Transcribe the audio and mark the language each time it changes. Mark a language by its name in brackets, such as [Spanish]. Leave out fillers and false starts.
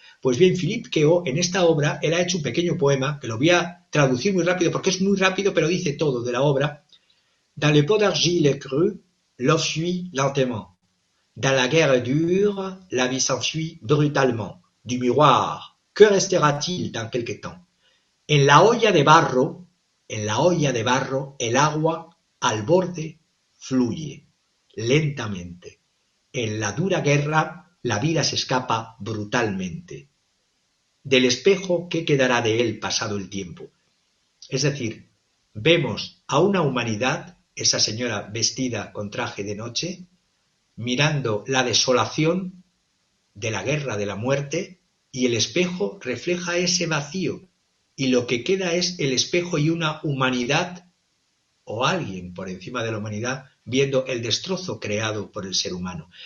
[Spanish] Pues bien, Philippe Queot, en esta obra, él ha hecho un pequeño poema, que lo voy a traducir muy rápido, porque es muy rápido, pero dice todo de la obra. [French] Dans le pot d'argile creux, l'eau fuit lentement. Dans la guerre dure, la vie s'enfuit brutalement. Du miroir, que restera-t-il dans quelque temps? [Spanish] En la olla de barro, el agua al borde fluye lentamente. En la dura guerra, la vida se escapa brutalmente. Del espejo, ¿qué quedará de él pasado el tiempo? Es decir, vemos a una humanidad, esa señora vestida con traje de noche, mirando la desolación de la guerra, de la muerte, y el espejo refleja ese vacío, y lo que queda es el espejo y una humanidad, o alguien por encima de la humanidad, viendo el destrozo creado por el ser humano.